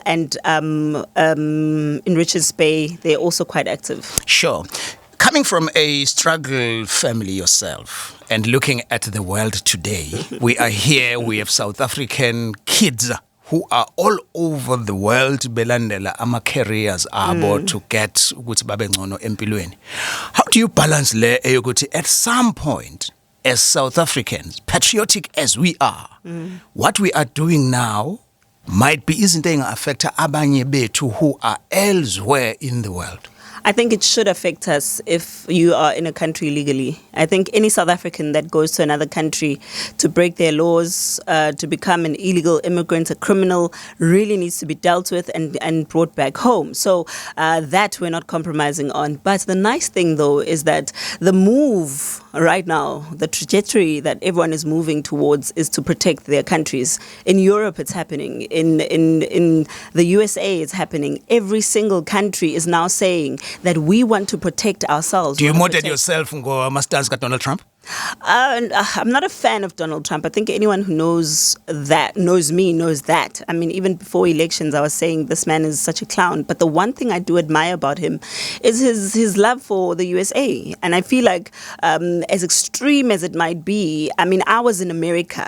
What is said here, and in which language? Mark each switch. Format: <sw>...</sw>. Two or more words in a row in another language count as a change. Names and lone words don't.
<en>And in Richards Bay, they're also quite active. Sure. Coming from a struggle family yourself and looking at the world today, we are here, we have South African kids who are all over the world</en> <zu>belandela ama careers abo</zu> <en>to get</en> <zu>ukuthi babe ngcono empilweni.</zu> <en>How do you balance</en> <zu>le eyokuthi</zu> <en>at some point, as South Africans, patriotic as we are, what we are doing now might be isn't affect</en> <zu>abanye bethu</zu> <en>who are elsewhere in the world? I think it should affect us if you are in a country legally. I think any South African that goes to another country to break their laws, to become an illegal immigrant, a criminal, really needs to be dealt with and brought back home. So that we're not compromising on. But the nice thing, though, is that the move right now, the trajectory that everyone is moving towards is to protect their countries. In Europe, it's happening. In the USA, it's happening. Every single country is now saying that we want to protect ourselves. Do you model yourself</en> <zu>ngo ama stance ka</zu> <en>Donald Trump? I'm not a fan of Donald Trump. I think anyone who knows me knows that. I mean, even before elections, I was saying this man is such a clown. But the one thing I do admire about him is his love for the USA. And I feel like, as extreme as it might be, I mean, I was in America.</en>